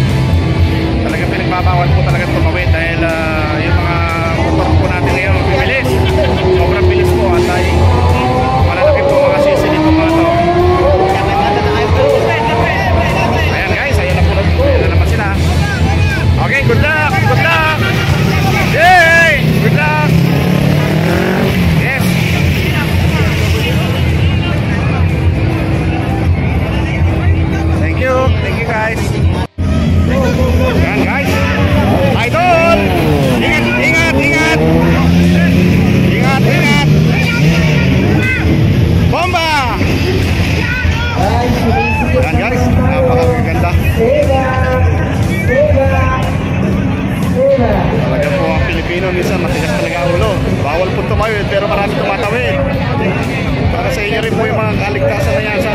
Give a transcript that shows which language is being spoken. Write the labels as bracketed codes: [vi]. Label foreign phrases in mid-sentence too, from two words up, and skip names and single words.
[tl] Talagang pinagbabawal po talaga tumawid dahil yung mga motor po natin ngayon bibilis. Sobrang bilis po at ay malalaki po mga sisi dito mga to. Ayan guys, ayun na po na naman sila. [en] Okay, good luck! Good luck! Yay! Good luck! Yes! Thank you! Thank you guys! [tl] Ayan guys! Idol! Ingat! Ingat! Ingat! Ingat! Ingat! Bomba! Ayan guys! Napakaganda! Talaga po ang Pilipino minsan matigas talaga ang ulo. Bawal po tumawid pero marami tumatawid. Para sa inyo rin po yung mga kaligtasan na yan.